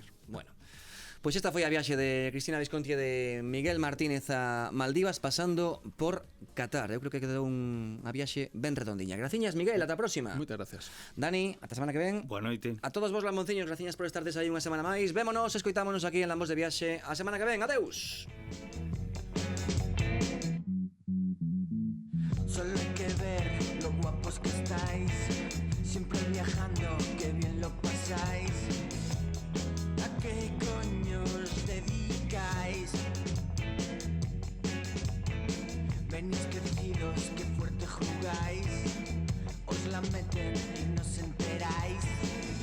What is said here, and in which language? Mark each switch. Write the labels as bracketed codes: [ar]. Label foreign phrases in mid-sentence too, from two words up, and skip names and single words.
[gl] Bueno, pois esta foi a viaxe de Cristina Visconti e de Miguel Martínez a Maldivas pasando por Qatar. Eu creo que quedou unha viaxe ben redondiña. Graciñas, Miguel, ata a próxima. Moitas gracias. Dani, ata a semana que ven. Boa noite. A todos vos, lambonciños, graciñas por estardes aí unha semana máis. Vémonos, escoitámonos aquí en Lambos de Viaxe a semana que ven. Adeus. [es] Solo hay que ver lo guapos que estáis, siempre viajando, que bien lo pasáis. ¿A qué coño os dedicáis? Venís crecidos, qué fuerte jugáis, os la meten y no os enteráis.